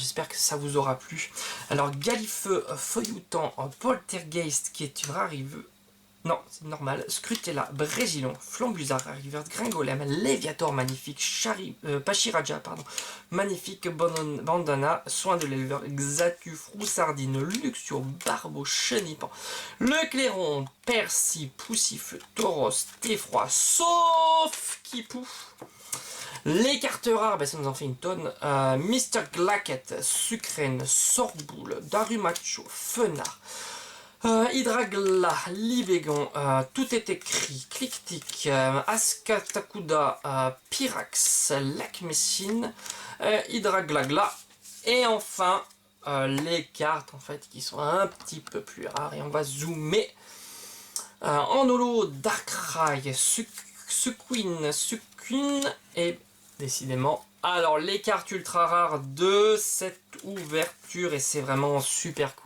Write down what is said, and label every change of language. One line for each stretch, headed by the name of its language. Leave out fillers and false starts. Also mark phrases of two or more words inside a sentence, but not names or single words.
French: J'espère que ça vous aura plu. Alors Galifeu, Feuilloutant, Poltergeist qui est une rarive. Non, c'est normal. Scrutella, Brégilon, Flambusard, River, Gringolem, Léviator, magnifique, Pachiraja, pardon, magnifique, Bandana, Soin de l'éleveur, Xatu, Froussardine, Luxio, Barbeau, Chenipan, Le Clairon, Percy, Poussifle, Tauros, Téfroid, sauf Kipou. Les cartes rares, ben ça nous en fait une tonne. Mr. Glacket, Sucrène, Sorboule, Darumacho, Fenard, Hydragla, Libégon, tout est écrit, Clicktic, Askatakuda, Pyrax, Lacmessine, Hydraglagla, et enfin les cartes en fait qui sont un petit peu plus rares, et on va zoomer. En holo, Darkrai, Suquin, et décidément, alors les cartes ultra rares de cette ouverture, et c'est vraiment super cool.